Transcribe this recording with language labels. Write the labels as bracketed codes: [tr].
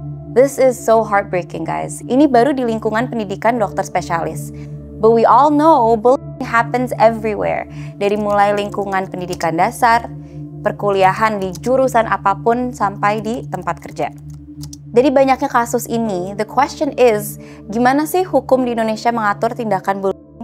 [en] This is so heartbreaking, guys. [id] Ini baru di lingkungan pendidikan dokter spesialis. [en] But we all know bullying happens everywhere. [id] Dari mulai lingkungan pendidikan dasar, perkuliahan di jurusan apapun, sampai di tempat kerja. Dari banyaknya kasus ini, [en] the question is, [id] gimana sih hukum di Indonesia mengatur tindakan bullying?